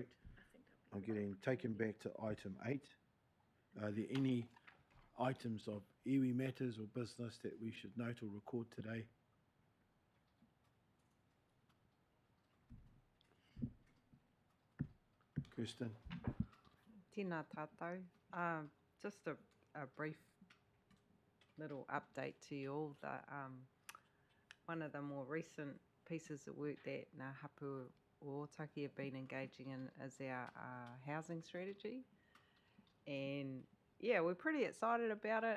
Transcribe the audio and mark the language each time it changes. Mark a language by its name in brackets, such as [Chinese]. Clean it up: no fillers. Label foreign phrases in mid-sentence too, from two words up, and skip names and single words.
[English] I'm getting taken back to item 8. Are there any items of iwi matters or business that we should note or record today? Kirsten? [Māori] Tēnā tātou. [English] Just a brief little update to you all. One of the more recent pieces of work that Ngā Hapu o Ōtaki have been engaging in is our housing strategy. And yeah, we're pretty excited about it.